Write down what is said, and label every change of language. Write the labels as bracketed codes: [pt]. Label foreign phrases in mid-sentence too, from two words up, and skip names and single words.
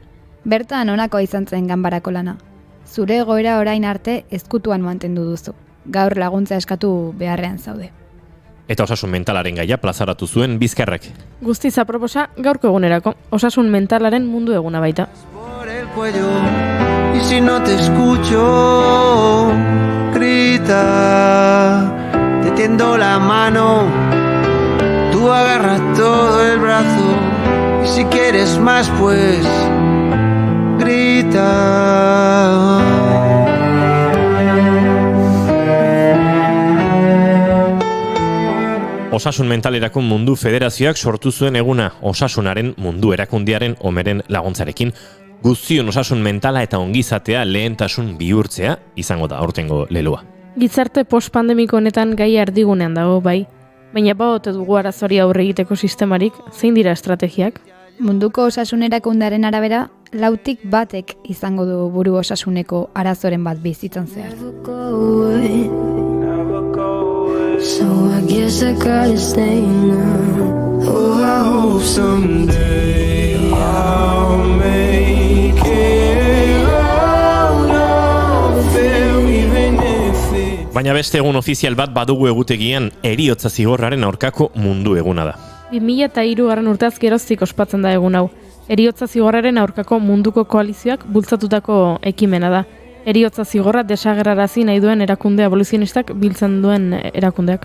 [eu] Bertan honakoa izan zen ganbarako lana. Zure egoera orain arte ezkutuan mantendu duzu. Gaur laguntza eskatu beharrean zaude. Eta osasun mentalaren gaia plazaratu zuen Bizkarrak. Guztiz aproposa gaurko egunerako, osasun mentalaren mundu eguna baita. [es] Por el cuello, y si no te escucho, grita, te tiendo la mano, tú agarras todo el brazo, y si quieres más pues, grita. [eu] Osasun Mentalerako Mundu Federazioak sortu zuen eguna osasunaren mundu erakundearen omeren laguntzarekin. Guztion osasun mentala eta ongizatea lehentasun bihurtzea izango da aurtengo leloa. Gizarte postpandemiko honetan gai erdigunean dago bai, baina baote dugu arazoari aurre egiteko sistemarik, zein dira estrategiak? Munduko osasun erakundearen arabera, 6tik 1 izango du buru osasuneko arazoren bat bizitzan zehar. [en] So I guess I gotta stay now. Oh, I hope someday I'll make it out of there, even if it... [eu] Baina beste egun ofizial bat badugu egutegian heriotza zigorraren aurkako mundu eguna da. 2003 urteaz geroztik ospatzen da egun hau. Heriotza zigorraren aurkako munduko koalizioak bultzatutako ekimena da. Heriotza zigorra desagerrarazi nahi duen erakunde abolizionistak biltzen duen erakundeak.